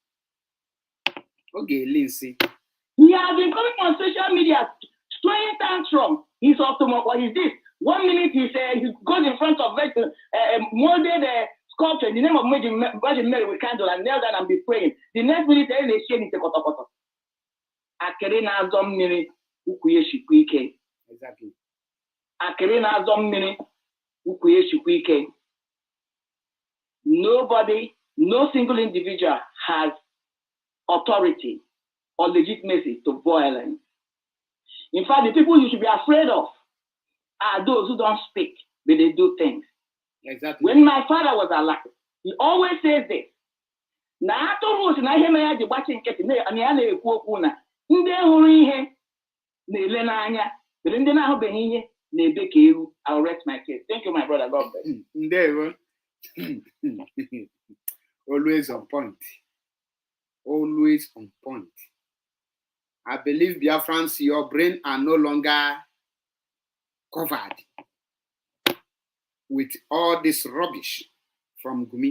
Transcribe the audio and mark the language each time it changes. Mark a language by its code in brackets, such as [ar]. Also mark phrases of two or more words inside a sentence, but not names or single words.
[en] Okay, Lindsay. He has been coming on social media, throwing tantrums. He's automatic. What is this? 1 minute he goes in front of molded sculpture in the name of Virgin Mary with candle and kneel down and be praying. The next minute they shame it. [ig] Akere na azọ mmiri ukwu ya shikwa ike. [en] Exactly. [ig] Akere na azọ mmiri ukwu ya shikwa ike. [en] Nobody, no single individual has authority or legitimacy to violence. In fact, the people you should be afraid of are those who don't speak, but they do things. Exactly. When my father was alive, he always says this. [ig] Na atụrụ si na ihe mere ya ji gbachi nkịtị na ya na-ekwu okwu na ndị hụrụ ihe na-ele n'anya, but ndị na-ahụbeghị ihe na-ebe ka ewu. [en] I'll rest my case. Thank you, my brother. God bless. Ndewo. Always on point. Always on point. I believe, Biafrans, your brain are no longer covered with all this rubbish from Gumi.